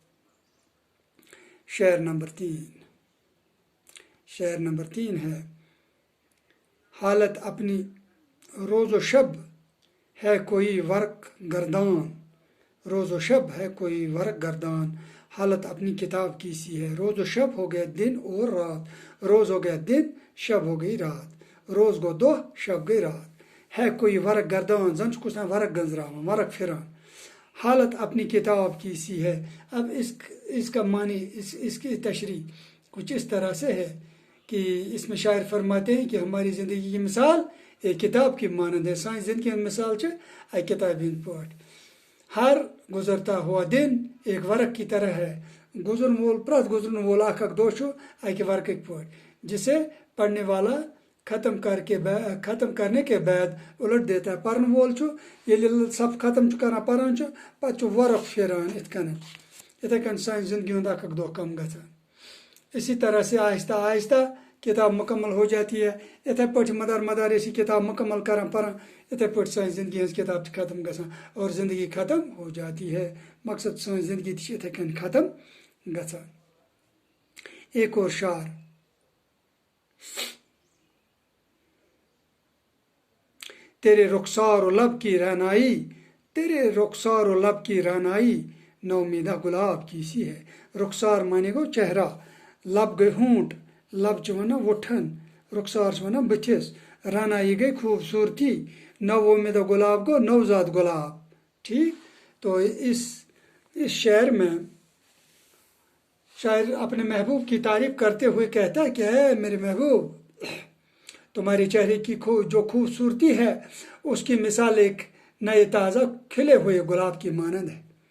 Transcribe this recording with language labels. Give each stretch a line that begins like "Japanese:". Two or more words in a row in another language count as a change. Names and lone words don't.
Urdu: شعر نمبر 3 ہے: حالت اپنی روز و شب ہے کوئی ورق گردان، روز و شب ہے کوئی ورق گردان، حالت اپنی کتاب کی سی ہے۔ روز و شب ہو گیا دن اور رات، روز ہو گیا دن، شب ہو گئی رات،
Kashmiri: روز گو دہ،
Urdu: شب گئی رات، ہے کوئی ورق گردان،
Kashmiri: زن چھُ کُس ورق گنزراوان، ورق پھران،
Urdu: حالت اپنی کتاب کی سی ہے۔ اب اس کا معنی، اس کی تشریح کچھ اس طرح سے ہے کہ اس میں شاعر فرماتے ہیں کہ ہماری زندگی کی مثال ایک کتاب کی مانند ہے۔
Kashmiri: سانہِ زندگی ہٕنٛز مثال چھِ اکہِ کتابہِ ہٕنٛدۍ پٲٹھۍ۔
Urdu: ہر گزرتا ہوا دن ایک ورق کی طرح ہے،
Kashmiri: پرٛٮ۪تھ گزرن وول اکھ دۄہ چھُ اکہِ ورقٕکۍ پٲٹھۍ،
Urdu: جسے پڑھنے والا ختم کرنے کے بعد الٹ دیتا ہے۔
Kashmiri: پرن وول چھُ ییٚلہِ صف ختم چھُ کران، پران چھُ، پتہٕ چھُ ورق پھیران یِتھ کٔنۍ۔ یِتھے کٔنۍ سانہِ زندگی ہُنٛد اکھ دۄہ کم گژھان۔
Urdu: اسی طرح سے آہستہ آہستہ کتاب مکمل ہو جاتی ہے۔
Kashmiri: اتھے پٲٹھۍ مدار أسۍ کتاب مکمل کران پران، اتھے پٲٹھۍ سانہِ زندگی ہٕنٛز کتاب چھِ ختم گژھان
Urdu: اور زندگی ختم ہو جاتی ہے۔
Kashmiri: مقصد سٲنۍ زندگی تہِ چھِ اتھے کٔنۍ ختم گژھان۔
Urdu: ایک اور شعر: تیرے رخسار و لب کی رعنائی، تیرے رخسار و لب کی رعنائی نومیدہ گلاب کی سی ہے۔
Kashmiri: رخسار مانے گو چہرہ، لب گئی ہونٹ، لب چھِ ونان وُٹھن، رخسار چھِ ونان بٕتھِس، رعنائی گئی خوبصورتی، نومیدہ گلاب گو نوزاد گلاب، ٹھیک۔
Urdu: تو اس شعر میں شاعر اپنے محبوب کی تعریف کرتے ہوئے کہتا ہے کہ اے میرے محبوب، تمہارے چہرے کی جو خوبصورتی ہے اس کی مثال ایک نئے تازہ کھلے ہوئے گلاب کی مانند ہے۔